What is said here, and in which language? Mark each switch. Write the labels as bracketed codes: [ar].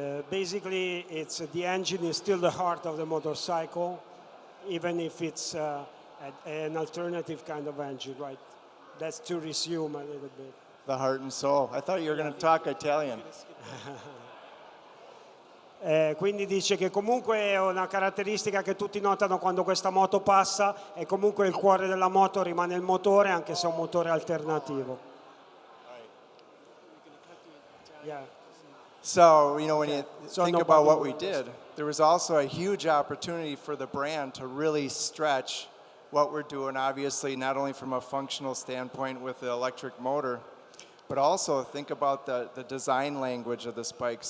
[en] Basically, it's the engine is still the heart of the motorcycle, even if it's an alternative kind of engine, right? That's to resume a little bit. The heart and soul. I thought you were going to talk Italian. [it] Quindi dice che comunque è una caratteristica che tutti notano quando questa moto passa, e comunque il cuore della moto rimane il motore, anche se è un motore alternativo. [en] Yeah. So, you know, when you think about what we did, there was also a huge opportunity for the brand to really stretch what we're doing, obviously, not only from a functional standpoint with the electric motor, but also think about the design language of this bike.